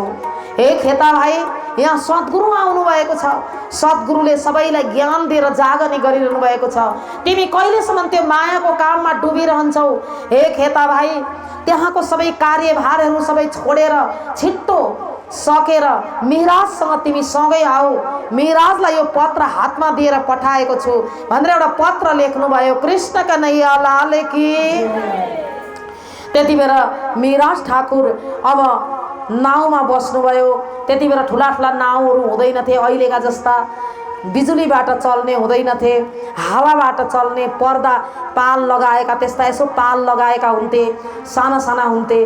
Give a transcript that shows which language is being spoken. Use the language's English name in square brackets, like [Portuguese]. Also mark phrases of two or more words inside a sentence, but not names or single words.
[Nepali] हे खेता भाइ, यहाँ सद्गुरु आउनु भएको छ, सद्गुरुले सबैलाई ज्ञान दिएर जागनी गरिरहनु भएको छ, तिमी कहिलेसम्म त्यो मायाको काममा डुबिरहन्छौ। हे खेता भाइ, त्यहाँको सबै कार्यभारहरू सबै छोडेर छिट्टो सकेर मेहराजसँग तिमी सँगै आऊ, मेहराजलाई यो पत्र हातमा दिएर पठाएको छु भनेर एउटा पत्र लेख्नुभयो। [Hindi] कृष्ण कन्हैया लाल की। [Nepali] त्यति बेर मेहराज ठाकुर अब नाउमा बस्नुभयो। त्यति बेर ठुला ठुला नाउहरू हुँदैनथे, अहिलेका जस्ता बिजुलीबाट चल्ने हुँदैनथे, हावाबाट चल्ने, पर्दा पाल लगाएका त्यस्ता यसो पाल लगाएका हुन्थे, साना साना हुन्थे।